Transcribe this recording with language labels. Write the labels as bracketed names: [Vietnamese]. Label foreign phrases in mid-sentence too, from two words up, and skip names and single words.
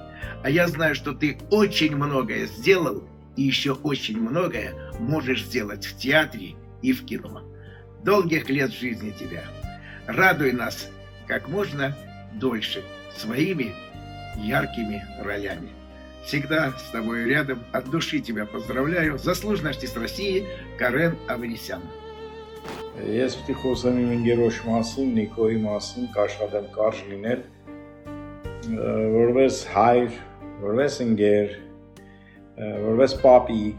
[Russian] А я знаю, что ты очень многое сделал и еще очень многое можешь сделать в театре и в кино. Долгих лет жизни тебе. Радуй нас как можно дольше своими яркими ролями. Всегда с тобой рядом. От души тебя поздравляю. Заслуженный артист России Карен Аванесян. [Armenian] Ես պիտի խոսեմ իմ ընկերոջ մասին, Նիկոյի մասին, կաշխատեմ կարճ լինել, որպես հայր, որպես ընկեր, որպես պապիկ,